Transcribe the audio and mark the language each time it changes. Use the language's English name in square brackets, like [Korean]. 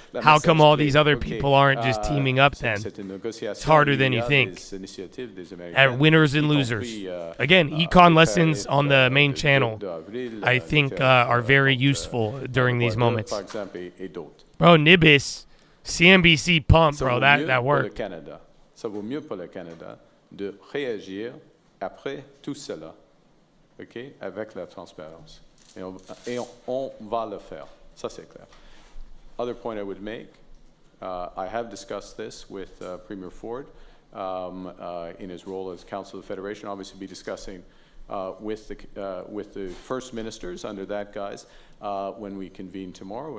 [English] How come all these other people aren't just teaming up then? It's harder than you think. At winners and losers. Again, econ lessons on the main channel, I think, are very useful during these moments. Bro, Nibis, CNBC pump, bro, that worked. [French] Ça vaut mieux pour le Canada de réagir après tout cela, ok, avec la transparence. Et on va le faire. Ça, c'est clair. [English] Other point I would make, I have discussed this with Premier Ford in his role as Council of the Federation. Obviously, be discussing with the First Ministers under that guise when we convene tomorrow.